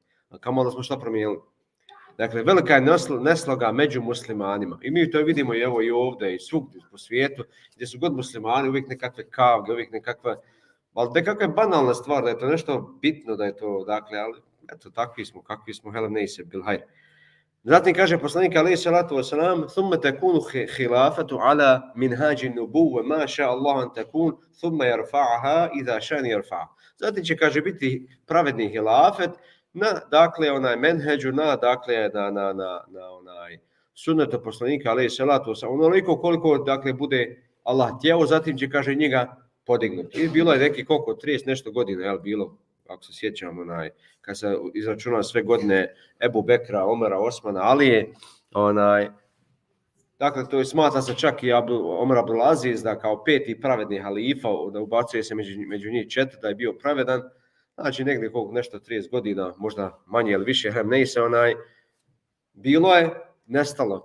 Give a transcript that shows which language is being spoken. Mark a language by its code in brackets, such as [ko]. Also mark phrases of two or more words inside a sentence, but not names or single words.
[bs] A kamoli smo šta promijenili. Dakle, velika je nesloga među muslimanima. I mi to vidimo i evo i ovdje i svugdje po svijetu, gdje su god muslimani, uvijek nekakve kavge, uvijek nekakva, ali nekakva banalna stvar, da je to nešto bitno, da je to, dakle, ali eto, kakvi smo, helem nejse [ar] بالخير. [bs] Zatim kaže poslanik [ar] عليه الصلاة والسلام: "ثم تكون خلافة على منهاج النبوة ما شاء الله أن تكون ثم يرفعها إذا شاء أن يرفعها." [bs] Zatim će kaže biti pravedni hilafet na, dakle, onaj menheđu, dakle, na onaj sunnetu poslanika [ar] عليه الصلاة والسلام, [bs] onoliko koliko, dakle, bude Allah htjeo, zatim će kaže njega podignuti. I bilo je neki koliko 30 nešto godina, jel bilo, ako se sjećam, onaj kad se izračunao sve godine Ebu Bekra, Omera, Osmana, Alije, onaj, dakle, to je smatra se čak i Omer Abdulaziz, da kao peti pravedni halifa, da ubacuje se među njih 4, da je bio pravedan, znači negdje koliko nešto 30 godina, možda manje ili više, onaj, bilo je, nestalo.